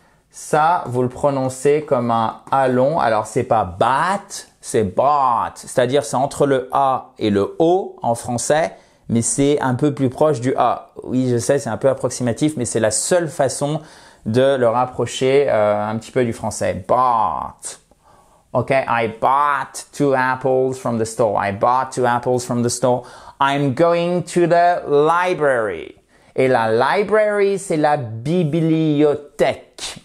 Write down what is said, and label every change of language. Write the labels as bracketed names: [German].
[French] Ça, vous le prononcez comme un A long. Alors c'est pas bought, c'est bought. C'est-à-dire c'est entre le A et le O en français, mais c'est un peu plus proche du A. Oui, je sais, c'est un peu approximatif, mais c'est la seule façon de le rapprocher un petit peu du français. [English] Bought. Ok, I bought 2 apples from the store. I bought 2 apples from the store. I'm going to the library. [French] Et la library, c'est la bibliothèque.